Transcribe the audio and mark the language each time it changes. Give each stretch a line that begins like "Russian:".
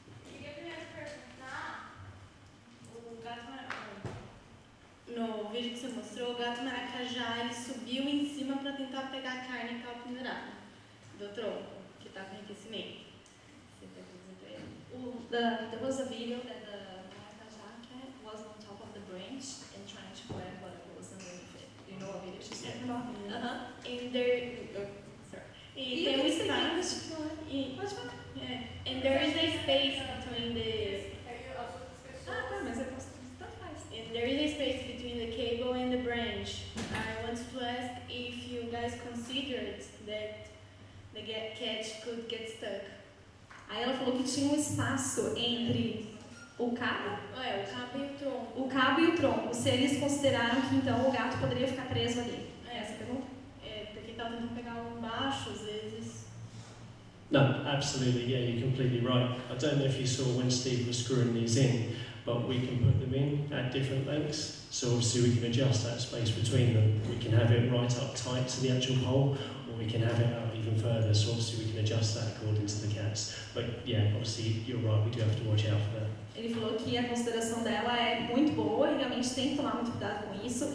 Portuguese: Queria primeiro perguntar, O gato no vídeo que você mostrou, o gato maracajá ele subiu em cima para tentar pegar a carne que estava pendurada do tronco, que está com enriquecimento. Você quer dizer para ele?
English: There was a video that the maracajá cat was on top of the branch and trying to grab what was underneath it. You know what video she's talking about? And there, sorry.
Portuguese: E tem um espaço. Pode falar.
English: And there is a space between the.
Portuguese: Ah, tá, mas eu posso. Tanto faz.
English: And there is a space between the cable and the branch. I wanted to ask if you guys considered that the cat could get stuck.
Portuguese: Aí ela falou que tinha um espaço entre o cabo O cabo e o tronco. e o tronco. Se eles consideraram que então o gato poderia ficar preso ali. É essa a pergunta? Porque tá tentando pegar um baixo às vezes.
English: No, absolutely, yeah, you're completely right. I don't know if you saw when Steve was screwing these in, but we can put them in at different lengths. So obviously we can adjust that space between them. We can have it right up tight to the actual hole, or we can have it out even further. So obviously we can adjust that according to the cats. But yeah, obviously you're right, we do have to watch out for that.
Portuguese: Ele falou que a consideração dela é muito boa e realmente tem que tomar muito cuidado com isso.